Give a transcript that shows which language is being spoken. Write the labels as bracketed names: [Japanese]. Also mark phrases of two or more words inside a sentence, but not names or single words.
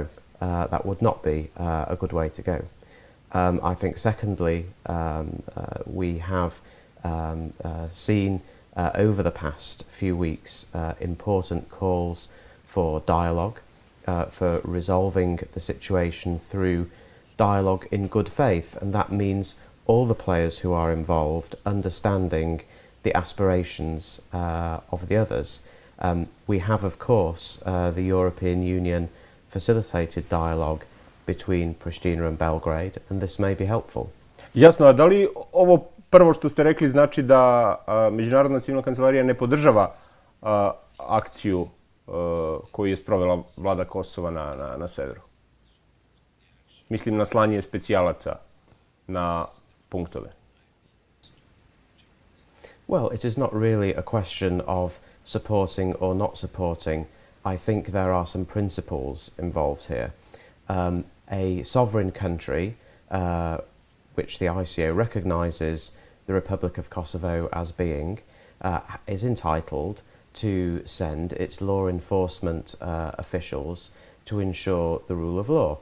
[English] That would not be a good way to go. I think secondly, we have seen over the past few weeks important calls for dialogue, for resolving the situation through dialogue in good faith, and that means all the players who are involved understanding the aspirations of the others. We have, of course, the European Union facilitated dialogue between Pristina and Belgrade, and this may be helpful. [Serbian] Jasno, a da li ovo prvo što ste rekli znači da Međunarodna civilna kancelarija ne podržava akciju koju je sprovela vlada Kosova na severu? Mislim na slanje specijalaca na punktove. [English] Well, it is not really a question of supporting or not supporting. I think there are some principles involved here. A sovereign country, which the ICO recognises the Republic of Kosovo as being, is entitled to send its law enforcement officials to ensure the rule of law.